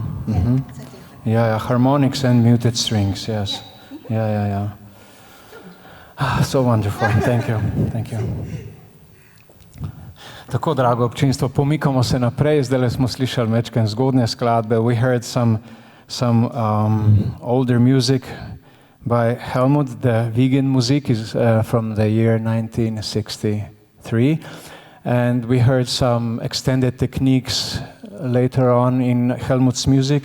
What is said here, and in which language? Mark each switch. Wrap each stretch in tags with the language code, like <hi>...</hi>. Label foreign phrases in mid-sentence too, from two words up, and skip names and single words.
<en>Yeah, harmonics and muted strings, yes. Yeah. Ah, so wonderful. Thank you. Thank you.</en> <sl>Tako, drago občinstvo, pomikamo se naprej. Zdaj smo slišali mečken zgodne skladbe.</sl> <en>We heard some older music by Helmut. The vegan music is from the year 1963. And we heard some extended techniques later on in Helmut's music.</en>